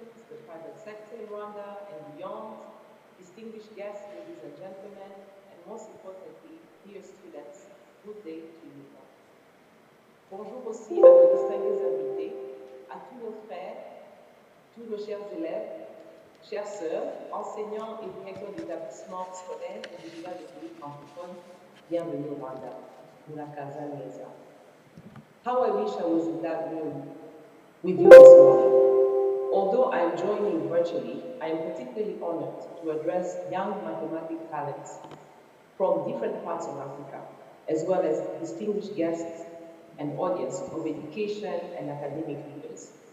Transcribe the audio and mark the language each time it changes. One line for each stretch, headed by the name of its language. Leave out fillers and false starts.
English: The private sector in Rwanda and beyond, distinguished guests, ladies and gentlemen, and most importantly, dear students, good day to you all.
French: Bonjour aussi à nos distingués invités, à tous nos frères, tous nos chers élèves, chères sœurs, enseignants et directeurs d'établissements scolaires et de l'État des pays francophones, bienvenue au Rwanda,
Kinyarwanda: Murakaza Neza.
English: How I wish I was in that room with you this morning. Although I am joining virtually, I am particularly honored to address young mathematics talents from different parts of Africa, as well as distinguished guests and audience of education and academic leaders.